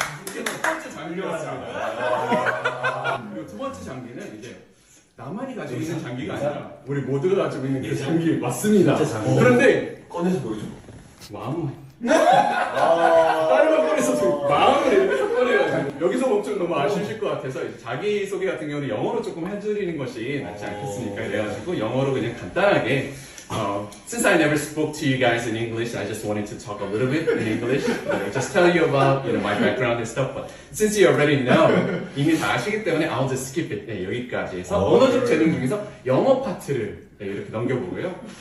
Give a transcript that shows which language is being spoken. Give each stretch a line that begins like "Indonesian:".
Korean: 이게 첫 번째 장기였습니다. 그리고 두 번째 장기는 이제 나만이 가지고 있는 장기가 아니라 우리 모두가 가지고 있는 그 장기 맞습니다. 그런데 꺼내서 보여줘. 마음을 다른 걸 꺼내서 마음을 이렇게 꺼내요. 여기서 멈추면 너무 아쉬우실 것 같아서 자기소개 같은 경우는 영어로 조금 해드리는 것이 낫지 않겠습니까? 그래가지고 영어로 그냥 간단하게
English: Since I never spoke to you guys in English, I just wanted to talk a little bit in English. Just tell you about my background and stuff. But since you already know,
Korean: 이미 다 아시기 때문에
English: I'll just skip it.
Korean: 여기까지 해서 언어적 재능 중에서 영어 파트를 이렇게 넘겨보고요.